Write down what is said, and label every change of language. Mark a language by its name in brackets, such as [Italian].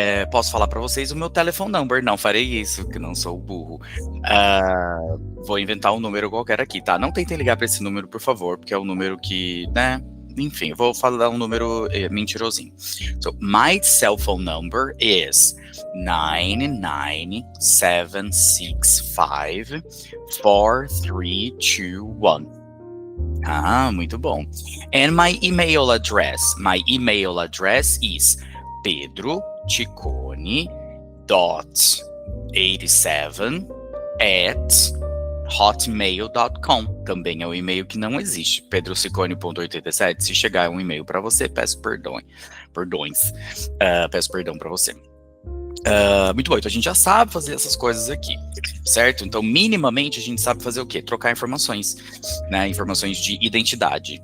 [Portuguese] Posso falar para vocês o meu telefone number? Não farei isso, que não sou burro. Vou inventar um número qualquer aqui, tá? Não tentem ligar para esse número, por favor, porque é um número que, né? Enfim, eu vou falar um número mentirosinho. [English] So, my cell phone number is 997654321. [Portuguese] Muito bom. [English] And my email address is pedro.ciccone.87@hotmail.com. [Portuguese] Também é um e-mail que não existe. pedrociccone.87. Se chegar um e-mail para você, peço perdões. Peço perdão para você. Muito bom, então a gente já sabe fazer essas coisas aqui, certo? Então, minimamente, a gente sabe fazer o quê? Trocar informações, né? Informações de identidade.